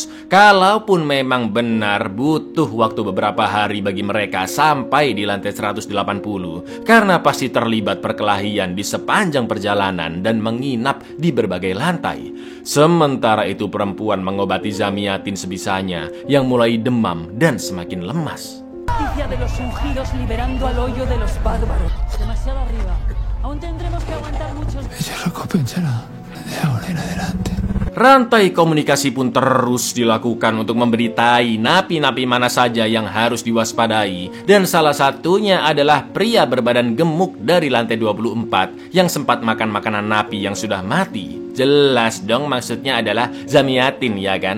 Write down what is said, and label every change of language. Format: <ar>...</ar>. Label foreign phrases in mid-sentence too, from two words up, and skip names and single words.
<id>Kalaupun memang benar butuh waktu beberapa hari bagi mereka sampai di lantai 180 karena pasti terlibat perkelahian di sepanjang perjalanan dan menginap di berbagai lantai. Sementara itu perempuan mengobati Zamiatin sebisanya yang mulai demam dan semakin lemas.</id> <es>De los ungidos liberando al hoyo de los bárbaros. Demasiado arriba. Aún tendremos que aguantar muchos. Ella lo compensará de ahora en adelante.</es> <id>Rantai komunikasi pun terus dilakukan untuk memberitai napi-napi mana saja yang harus diwaspadai. Dan salah satunya adalah pria berbadan gemuk dari lantai 24 yang sempat makan makanan napi yang sudah mati. Jelas dong maksudnya adalah Zamiatin, ya kan?</id>